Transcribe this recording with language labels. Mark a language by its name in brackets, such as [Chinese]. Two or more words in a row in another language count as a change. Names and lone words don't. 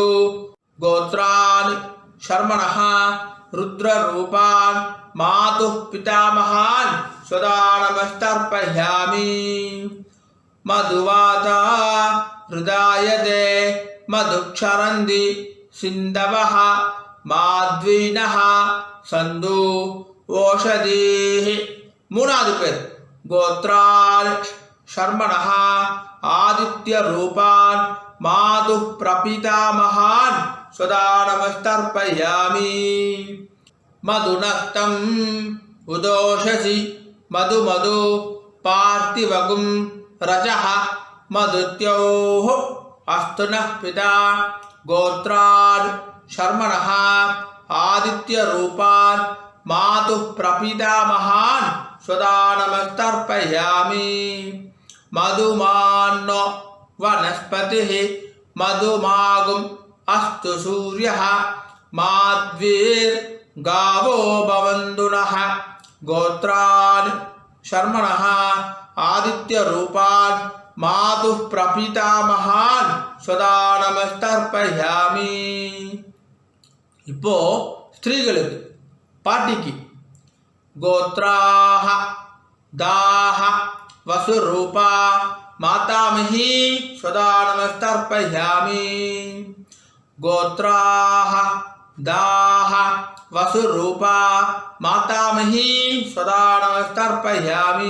[Sanskrit] गोत्रान् शर्मणः रुद्ररूपान् मातुः पितामहान् सदा नमस्तर्पयामि. मधुवाता हृदायते मधुक्षरन्ति सिन्धवः माध्वीनः सन्तु ओषधीः. [Tamil] மூணாவது பேர் [Sanskrit] गोत्रान् शर्मणः आदित्यरूपान् मातुः प्रपितामहान् सदा नमस्तर्पयामि. मधुनक्तम् उतोषसि मधु मधु पार्थिवगुम् रजः मधुद्यौः अस्तु नः पिता. गोत्रान् शर्मणः आदित्यरूपान् मातुः प्रपितामहान् सदा नमस्तर्पयामि. மதுமான்னோ वनस्पतिः मधुमागुम् अस्तु सूर्यः माध्वीर्गावो भवन्तु नः. गोत्रान् शर्मणः आदित्यरूपान् मातुः प्रपितामहान् सदा नमस्तर्पयामि. [Tamil] இப்போ ஸ்திரீகளுக்கு பாட்டிக்கு [Sanskrit] गोत्राः दाः वसुरूपा मातामही सदा नमस्तर्पयामि. गोत्राः दाः वसुरूपा मातामही सदा नमस्तर्पयामि.